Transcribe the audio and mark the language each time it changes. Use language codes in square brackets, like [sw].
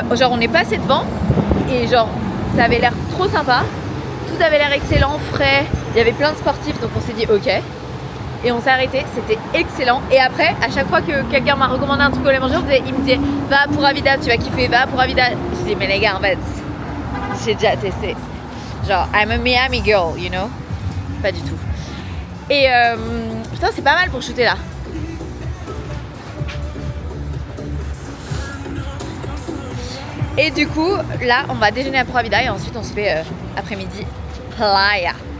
[fr] genre, on est passé devant et genre, ça avait l'air trop sympa. Tout avait l'air excellent, frais. Il y avait plein de sportifs, donc on s'est dit ok. Et on s'est arrêté, c'était excellent. Et après, à chaque fois que quelqu'un m'a recommandé un truc à aller manger, il me disait va à Pura Vida, tu vas kiffer, va à Pura Vida. Je dis mais les gars, en fait, j'ai déjà testé. [en] Genre, I'm a Miami girl, you know. [fr] Pas du tout. Et putain, c'est pas mal pour shooter là. Et du coup, là, on va déjeuner à Provida et ensuite on se fait après-midi playa.